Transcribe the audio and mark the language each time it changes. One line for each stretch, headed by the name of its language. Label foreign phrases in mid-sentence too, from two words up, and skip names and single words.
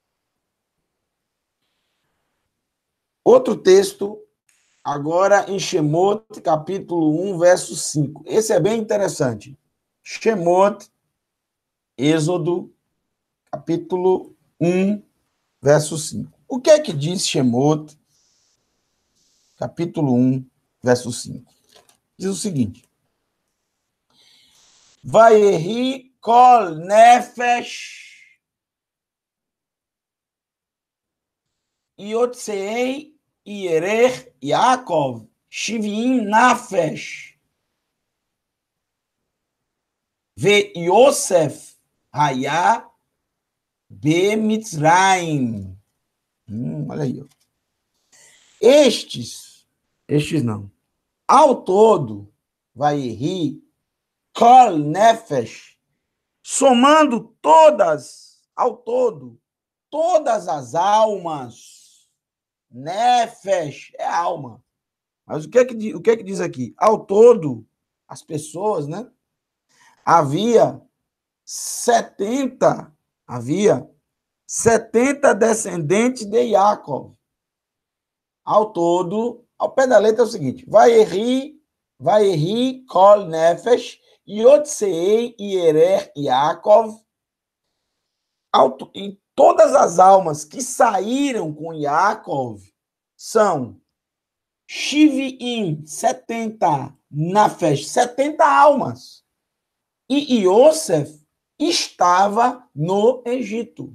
Portuguese: Outro texto, agora em Shemot, capítulo 1, verso 5. Esse é bem interessante. Shemot, Êxodo, capítulo 1, verso 5. O que é que diz Shemot, capítulo 1, verso 5? Diz o seguinte.
Hebrew: ויהי כל נפש יצאי ירך יעקב שבעים נפש ויוסף היה במצרים.
Portuguese: Olha aí. Ó. Estes não. Ao todo, vai rir,
Hebrew: כל נפש,
Portuguese: somando ao todo, todas as almas. Nefesh é alma. Mas o que é que diz aqui? Ao todo, as pessoas, né? Havia 70 descendentes de Jacob. Ao todo, ao pé da letra é o seguinte:
Hebrew: ויהי כל נפש יצאי ירך יעקב,
Portuguese: e todas as almas que saíram com Yaakov são Shiviim, 70, nafesh, 70 almas. E Yosef estava no Egito.